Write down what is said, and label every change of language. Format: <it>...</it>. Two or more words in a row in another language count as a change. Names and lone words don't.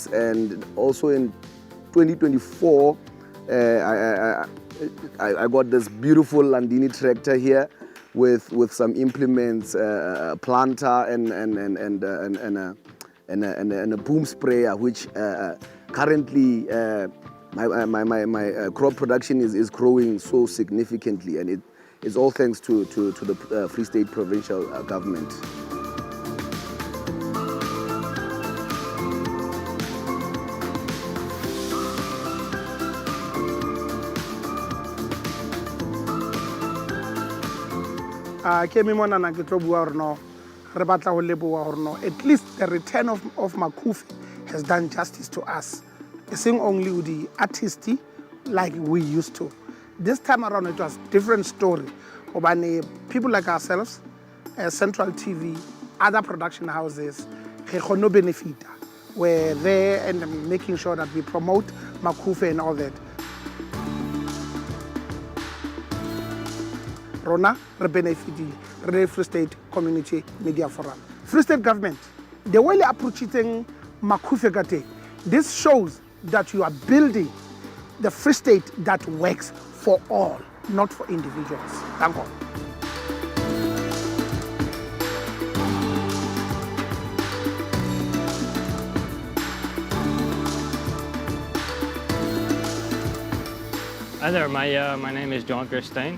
<en>And also in 2024 I got this beautiful Landini tractor here with some implements, a planter and a boom sprayer, which currently my crop production is growing so significantly, and it's all thanks to the Free State provincial government.</en> <st>Ke me mona na ke tlo bua hore no re batla ho leboha hore no</st> <en>at least the return of Maqueen has done justice to us. Sing only with the artist like we used to. This time around it was different story. People like ourselves, Central TV, other production houses, no benefit. We're there and making sure that we promote Maqueen and all that. Rona, re benefit the Free State Community Media Forum. Free State government, the way they are approaching Maqueen, this shows that you are building the Free State that works for all, not for individuals. Thank you. Hi there, my name is John Kirstein.</en>